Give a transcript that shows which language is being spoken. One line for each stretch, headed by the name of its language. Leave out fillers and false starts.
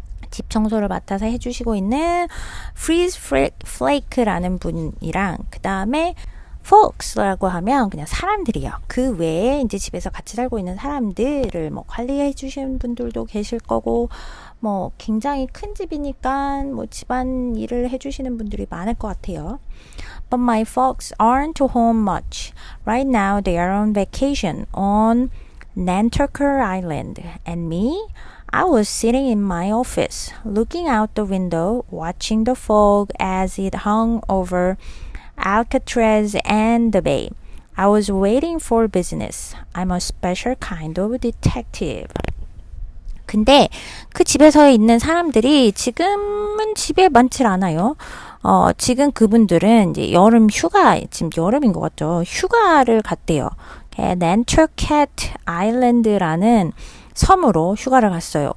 Korean: 집 청소를 맡아서 해주시고 있는 Freeze Flake라는 분이랑 그 다음에 folks라고 하면 그냥 사람들이요. 그 외에 이제 집에서 같이 살고 있는 사람들을 관리해 주시는 분들도 계실 거고 굉장히 큰 집이니까 집안 일을 해 주시는 분들이 많을 것 같아요.
English: But my folks aren't home much. Right now they are on vacation on Nantucket Island. And me? I was sitting in my office, looking out the window, watching the fog as it hung over Alcatraz and the Bay. I was waiting for business. I'm a special kind of detective.
Korean: 근데 그 집에서 있는 사람들이 지금은 집에 많질 않아요. 지금 그분들은 이제 여름 휴가, 지금 여름인 것 같죠. 휴가를 갔대요. Nantucket Island라는 섬으로 휴가를 갔어요.